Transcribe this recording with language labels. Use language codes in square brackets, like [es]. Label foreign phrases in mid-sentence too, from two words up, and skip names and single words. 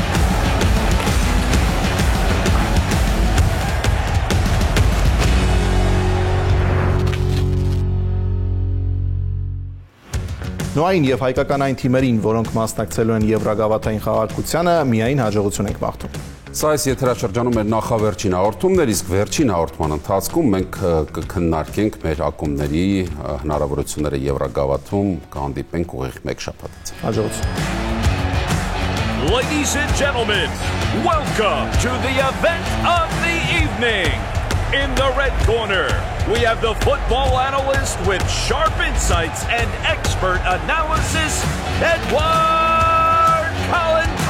[hy] Նոային եւ հայկական այն թիմերին, որոնք մասնակցելու են Եվրագավաթային խաղարկությանը, միայն հաջողություն ենք մաղթում։ Սա այս եթերաշրջանում էր նախավերջին հաղորդումներ, իսկ վերջին հաղորդման ընթացքում մենք կքննարկենք մեր ակումբների հնարավորությունները Եվրագավաթում, կհանդիպենք ուղիղ մեկ շաբաթից։ Հաջողություն։ [en] Ladies and gentlemen, welcome to the event of the evening. In the red corner, we have the football analyst with sharp insights and expert analysis, Edward Kalantarian.